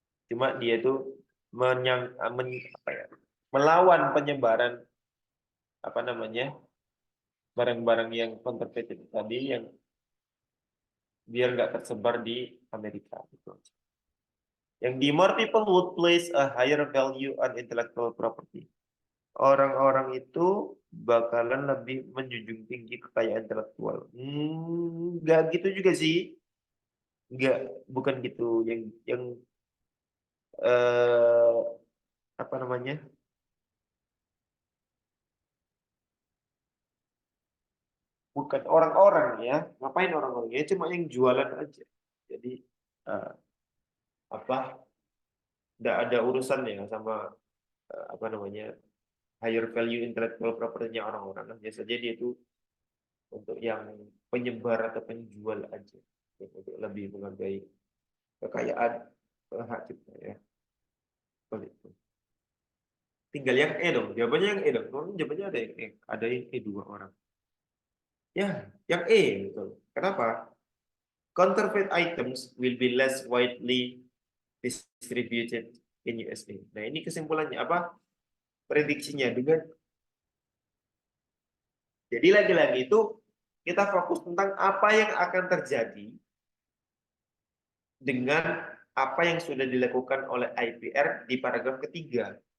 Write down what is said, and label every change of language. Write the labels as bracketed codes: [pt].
[id] Cuma dia itu apa ya, melawan penyebaran apa namanya barang-barang yang counterfeit itu tadi yang biar nggak tersebar di Amerika gitu. Yang di [en] more people would place a higher value on intellectual property. [id] Orang-orang itu bakalan lebih menjunjung tinggi kekayaan intelektual. Nggak gitu juga sih. Nggak, bukan gitu. Yang eh, apa namanya? Bukan orang-orang ya. Ngapain orang-orang ya? Cuma yang jualan aja. Jadi eh, apa? Nggak ada urusan ya sama apa namanya [en] higher value intellectual property-nya [id] orang-orang. Hanya saja dia itu untuk yang penyebar atau penjual aja. Untuk lebih menghargai kekayaan hak cipta ya. Seperti itu. Tinggal yang E dong. Jawabannya yang E dong. Jawabannya ada yang E. Ada yang E dua orang. Ya, yang E betul. Kenapa? [en] Counterfeit items will be less widely distributed in USA. [id] Nah, ini kesimpulannya apa? Prediksinya dengan jadi lagi-lagi itu kita fokus tentang apa yang akan terjadi dengan apa yang sudah dilakukan oleh IPR di paragraf ketiga.